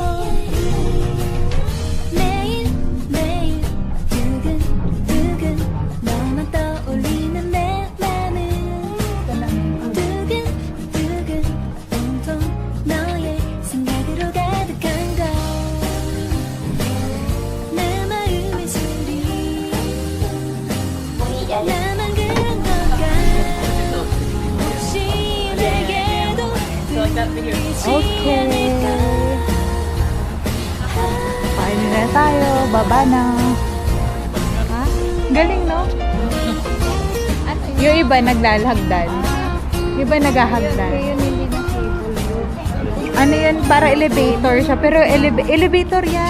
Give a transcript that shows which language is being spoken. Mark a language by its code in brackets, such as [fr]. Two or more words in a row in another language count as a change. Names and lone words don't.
[ko] 매일 매일 두근두근 너만 떠올리는 내 맘은 두근두근 온통 너의 생각으로 가득한 걸 내 마음의 소리 나만 그런 걸까 혹시 내게도 들리지 않을까 [tl] Kain na tayo. Baba na. Ha? Galing, no? Yung iba naglalahagdan. Yung iba naghahagdan. Yun hindi na cable yun. Ano yun? Para elevator siya. Pero elevator yan.